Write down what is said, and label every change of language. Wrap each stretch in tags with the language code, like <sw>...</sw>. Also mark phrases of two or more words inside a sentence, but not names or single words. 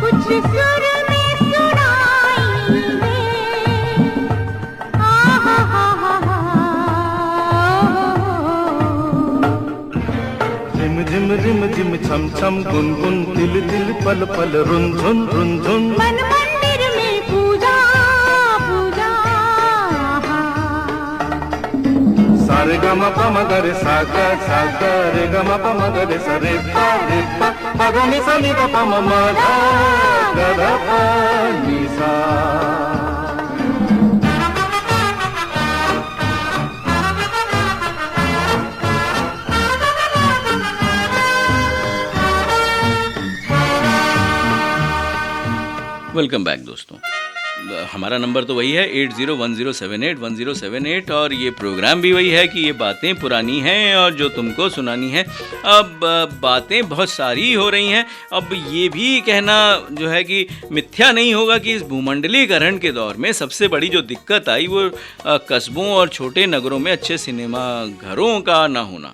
<hi>सुर में सुनाई है। आहा हा हा हा। झिम झिम झिम झिम छम छम गुन गुन तिल तिल पल पल रुंझुन रुंझुन। मन मंदिर में पूजा पूजा। सारे ग म प म ग रे सा ग रे ग म प म ग रे सा रे प प ग नि सा नि द प म म ध ग ध प नि सा।</hi> <en>welcome back दोस्तों।</en> <hi>हमारा नंबर तो वही है 8010781078 और ये प्रोग्राम भी वही है कि ये बातें पुरानी हैं और जो तुमको सुनानी है। अब बातें बहुत सारी हो रही हैं। अब ये भी कहना जो है कि मिथ्या नहीं होगा कि इस भूमंडलीकरण के दौर में सबसे बड़ी जो दिक्कत आई वो कस्बों और छोटे नगरों में अच्छे सिनेमा घरों का ना होना।</hi>